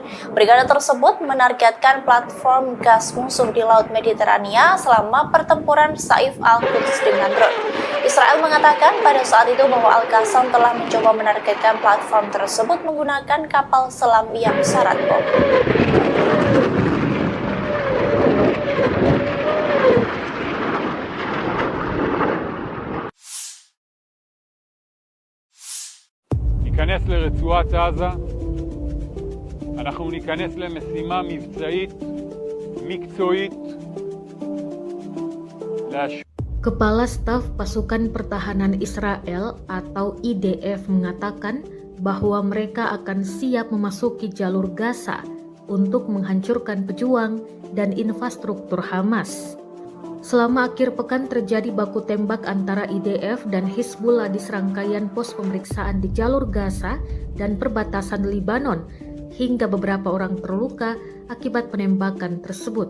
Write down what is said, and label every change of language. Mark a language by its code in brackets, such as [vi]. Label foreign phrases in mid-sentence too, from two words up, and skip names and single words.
[id] Brigade tersebut menargetkan platform gas musuh di Laut Mediterania selama pertempuran Saif Al-Quds dengan drone. Israel mengatakan pada saat itu bahwa Al-Qassam telah mencoba menargetkan platform tersebut menggunakan kapal selam yang syarat bom. [he] ניכנס לרצועת עזה, אנחנו ניכנס למשימה מבצעית, מקצועית, [id] Kepala Staf Pasukan Pertahanan Israel atau IDF mengatakan bahwa mereka akan siap memasuki jalur Gaza untuk menghancurkan pejuang dan infrastruktur Hamas. Selama akhir pekan terjadi baku tembak antara IDF dan Hizbullah di serangkaian pos pemeriksaan di jalur Gaza dan perbatasan Lebanon, hingga beberapa orang terluka akibat penembakan tersebut.